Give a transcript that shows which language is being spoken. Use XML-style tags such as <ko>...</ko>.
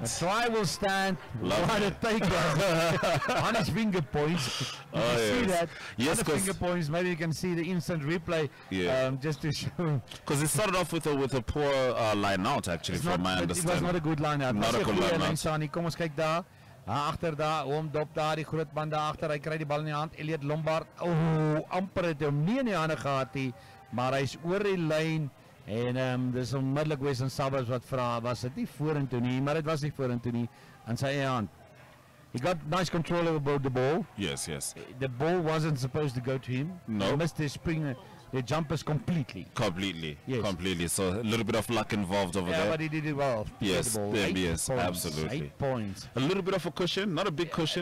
<en>The try will stand. What a takeover on his finger points. You can see that. Yes, on the finger points. Maybe you can see the instant replay. Yeah. Just to show. Because it started off with a poor line out, actually, from my understanding. It was not a good line out. Not a good line out.</en> <af>Kom ons kyk daar. Agter daar, dop daar, die groot man daar agter, hy kry die bal in die hand, Elliot Lombard, amper het hom nie in die hande gehad nie, maar hy is oor die lyn, en dis onmiddellik Western Suburbs wat vra, was dit nie vorentoe nie, maar dit was nie vorentoe nie, in sy eie hand.</af> <en>He got nice control over the ball. Yes, yes. The ball wasn't supposed to go to him. No. He missed his spring, the jumpers completely. Completely. Yes. Completely. So a little bit of luck involved over there. Yeah, but he did it well. Yes, The ball. yes, points. absolutely. 8 points. A little bit of a cushion, not a big cushion,</en>